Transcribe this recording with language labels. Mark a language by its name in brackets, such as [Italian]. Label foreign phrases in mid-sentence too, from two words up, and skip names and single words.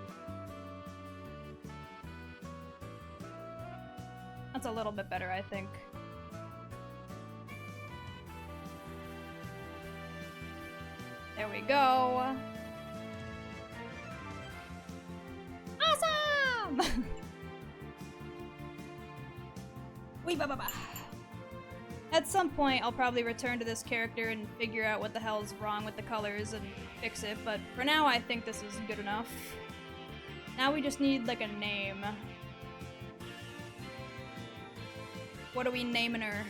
[English] That's a little bit better, I think. There we go. Awesome! Wee ba ba ba. At some point, I'll probably return to this character and figure out what the hell's wrong with the colors and fix it, but for now, I think this is good enough. Now we just need, like, a name. What are we naming her?